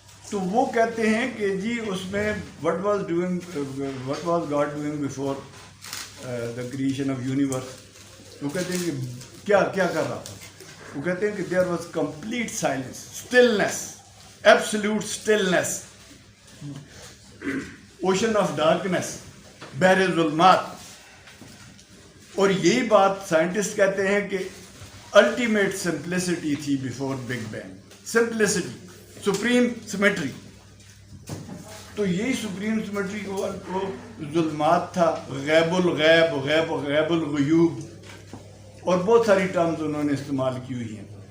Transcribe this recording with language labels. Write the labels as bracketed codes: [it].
[ur] تو وہ کہتے ہیں کہ جی اس میں [en] what was God doing before the creation of universe. [ur] وہ کہتے ہیں کہ کیا کر رہا تھا. وہ کہتے ہیں کہ [en] there was complete silence, stillness, absolute stillness, ocean of darkness, [ur] بحر ظلمات. اور یہی بات سائنٹسٹ کہتے ہیں کہ الٹیمیٹ سمپلسٹی تھی [en] Before big bang. [ur] Simplicity, supreme symmetry. تو یہی سپریم سمیٹری کو ظلمات تھا, غیب الغیب, غیب الغیوب, اور بہت ساری ٹرمز انہوں نے استعمال کی ہوئی ہیں.